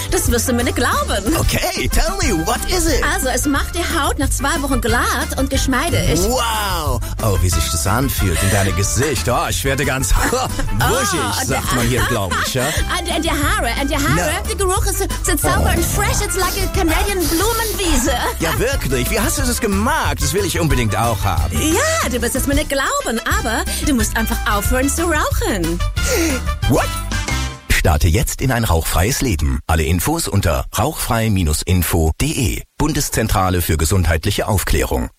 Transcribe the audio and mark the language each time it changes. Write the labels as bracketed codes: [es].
[de] Das wirst du mir nicht glauben. [en] Okay, tell me, what is it? [de] Also, es macht die Haut nach 2 Wochen glatt und geschmeidig. Wow, Oh, wie sich das anfühlt in deinem Gesicht. Oh, ich werde ganz wuschig, oh, sagt man hier, glaube ich. Ja? Und die Haare, no. Der Geruch ist sauber und fresh. [en] It's like a Canadian Blumenwiese. [de] Ja, wirklich. Wie hast du das gemacht? Das will ich unbedingt auch haben. Ja, du wirst es mir nicht glauben, aber du musst einfach aufhören zu rauchen. [en] What? [de] Starte jetzt in ein rauchfreies Leben. Alle Infos unter rauchfrei-info.de. Bundeszentrale für gesundheitliche Aufklärung.